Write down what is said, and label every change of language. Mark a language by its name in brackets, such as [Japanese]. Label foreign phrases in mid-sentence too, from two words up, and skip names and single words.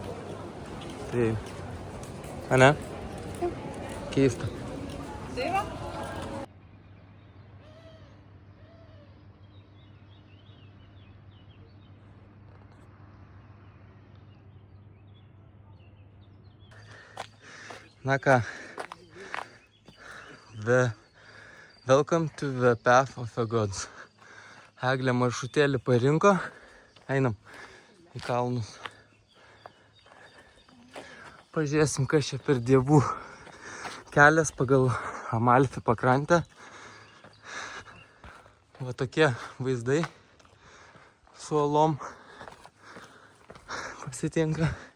[Lithuanian] Tai, a ne? Keista. Tai va? Na ką, [English] welcome to the path of the gods. [Lithuanian] Eglė maršrutėlį parinko, einam į kalnus. Pažiūrėsim, kas čia per dievų kelias pagal Amalfi pakrantę. Va tokie vaizdai su uolom pasitinka.